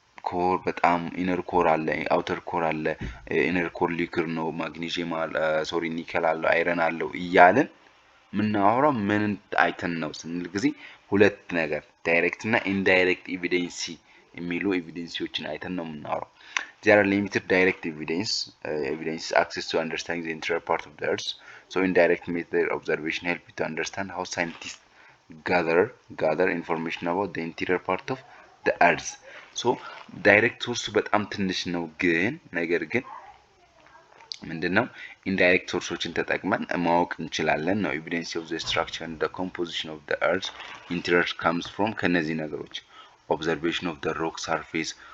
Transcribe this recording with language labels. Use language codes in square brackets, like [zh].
[am] ኮር በጣም ኢነር ኮር አለ፣ አውተር ኮር አለ። ኢነር ኮር ሊክር ነው፣ ማግኒዥየም አለ፣ ሶሪ ኒከል አለ፣ አይረን አለው እያልን ምናወራው ምን አይተን ነው ስንል ጊዜ ሁለት ነገር ዳይሬክት እና ኢንዳይሬክት ኤቪደንስ የሚሉ ኤቪደንሲዎችን አይተን ነው የምናወራው። [en] There are limited direct evidence access to understanding the interior part of the earth. So indirect method observation help you to understand how scientists gather information about the interior part of the earth. [am] So direct source በጣም ትንሽ ነው፣ ግን ነገር ግን ምንድነው ኢንዳይሬክት ሶርሶችን ተጠቅመን ማወቅ እንችላለን ነው። ኤቪደንስ ኦፍ ዘ ስትራክቸር ኤንድ ዘ ኮምፖዚሽን ኦፍ ዘ [en] earth interior comes from [am] ከነዚህ ነገሮች [en] observation of the rock surface